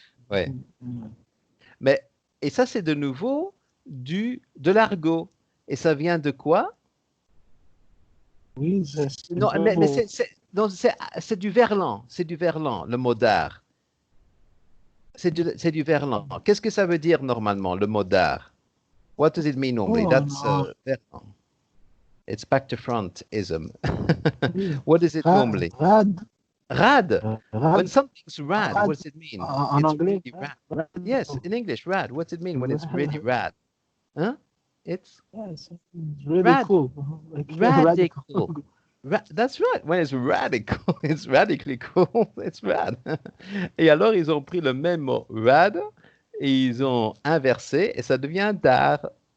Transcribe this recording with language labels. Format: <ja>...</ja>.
<fr>Ouais. Mais, et ça c'est de nouveau de l'argot. Et ça vient de quoi? Oui, Non, mais c'est du verlan, le mot d'art. C'est du verlan. Qu'est-ce que ça veut dire normalement, le mot d'art?</fr> <en>What does it mean normally? That's verlan. It's back to front-ism. What is it normally? Rad. When something's rad, what does it mean?</en> <fr>En</fr> <en>It's</en> <fr>anglais?</fr> <en>really rad. Yes, in English, rad. What's it mean when it's really rad? Huh? It's really cool. radical. That's right. When it's radical, it's radically cool. It's rad.</en> <fr>Et alors, ils ont pris le même mot rad et ils ont inversé et ça devient d'art.</fr>